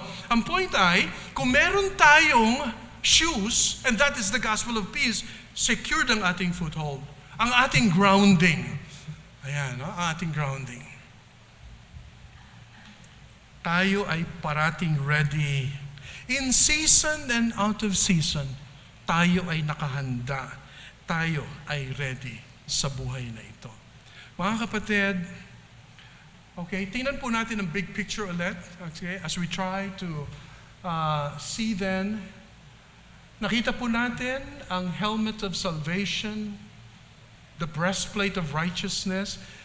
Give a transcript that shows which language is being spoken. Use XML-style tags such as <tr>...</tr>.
<tl>Ang point ay, kung meron tayong</tl> <en>shoes, and that is the gospel of peace, secured</en> <tl>ang ating</tl> <en>foothold.</en> <tl>Ang ating grounding. Ayan, no? Ang ating grounding. Tayo ay parating ready.</tl> <en>In season and out of season,</en> <tl>tayo ay nakahanda. Tayo ay ready sa buhay na ito. Mga kapatid, Okay, tingnan po natin ang big picture ulit.</tl> <en>Okay, as we try to see then,</en> <tl>nakita po natin ang</tl> <en>helmet of salvation, the breastplate of righteousness.</en>